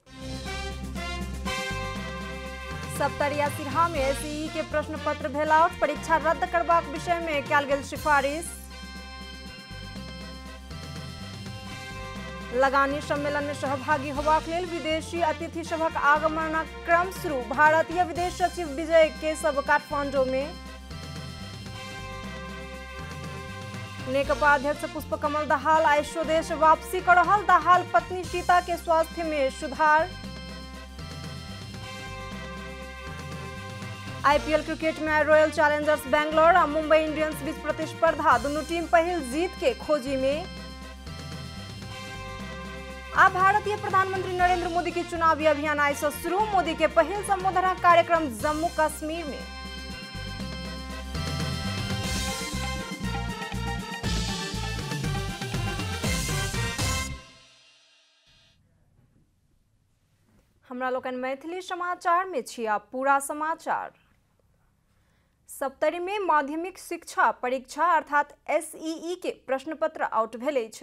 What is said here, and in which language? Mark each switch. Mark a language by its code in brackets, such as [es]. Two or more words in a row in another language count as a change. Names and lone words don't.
[mai] सप्तरिया सिरहा में एसईई के प्रश्न पत्र भेल आउट, परीक्षा रद्द करबाक विषय में कयल गेल सिफारिश। लगानी सम्मेलन में सहभागी होबाक लेल विदेशी अतिथि सभक आगमनक क्रम शुरू। भारतीय विदेश सचिव विजय केशव काठमांडू में। नेकपा अध्यक्ष पुष्पकमल दाहाल आइ स्वदेश वापसी कर रहल। दाहाल पत्नी सीता के स्वास्थ्य में सुधार। आईपीएल क्रिकेट में रॉयल चैलेंजर्स बैंगलोर और मुंबई इंडियंस बीच प्रतिस्पर्धा। दोनों टीम पहिल जीत के खोजी में। अब भारतीय प्रधानमंत्री नरेंद्र मोदी की चुनावी अभियान आई से शुरू। मोदी के पहल संबोधन कार्यक्रम जम्मू कश्मीर में। हमरा लोकन मैथिली समाचार में छी। आप पूरा समाचार। सप्तरी में माध्यमिक शिक्षा परीक्षा अर्थात एसईई के प्रश्न पत्र आउट भेल अछि।